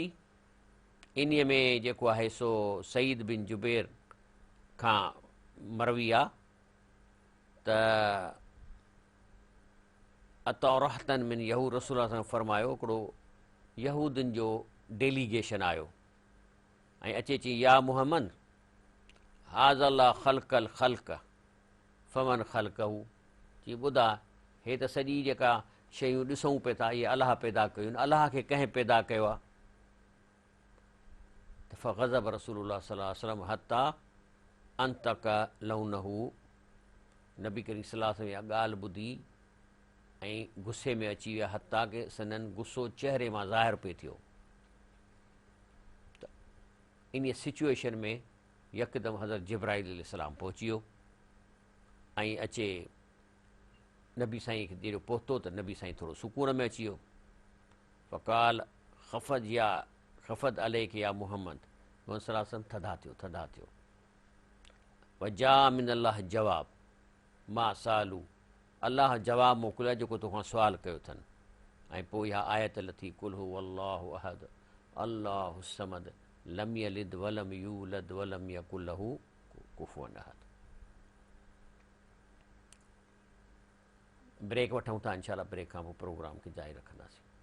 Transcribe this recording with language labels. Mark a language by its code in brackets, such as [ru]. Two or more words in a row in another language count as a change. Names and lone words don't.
[sd] इन्हीअ में जेको आहे सो सईद बिन जुबैर खां मरवी आहे त [ar] أتى رهطا من يهود, [sd] रसूल सां फरमायो हिकिड़ो यहूदनि जो डेलीगेशन आयो ऐं अचे चई [ar] يا محمد هذا الله خلق الخلق فمن خلقه, [sd] चई ॿुधा हे त सॼी जेका शयूं ॾिसूं पिया था इहे अलाह पैदा कयूं, अलाह खे कंहिं पैदा कयो आहे? त [ar] فغضب رسول الله صلى الله عليه وسلم حتى انتقع لونه, [sd] नबी करीम [ar] صلى الله عليه وسلم [sd] इहा ॻाल्हि ॿुधी ऐं गुस्से में अची विया, हत्ता के संदन गुस्सो चहिरे मां ज़ाहिर पिए थियो। त इन सिचुएशन में यकदमि हज़रत जिब्राइल अलैहिस्सलाम पहुची वियो ऐं अचे नबी साईं खे जहिड़ो पहुतो त नबी साईं थोरो सुकून में अची वियो। [ar] فقال خفض عليك يا محمد, [sd] मोहम्मद [ar] صلى الله عليه وسلم [sd] थधा थियो, थधा थियो। [ar] وجاء من الله جواب ما سألوا, [sd] अल्लाह जवाबु मोकिलियो जेको तोखां सुवाल कयो अथनि। ऐं पोइ इहा आयत लथी, [ar] قل هو الله أحد الله الصمد لم يلد ولم يولد ولم يكن له كفوا أحد. [sd] ब्रेक वठूं था, इंशाअल्लाह ब्रेक खां पोइ प्रोग्राम खे जारी रखंदासीं।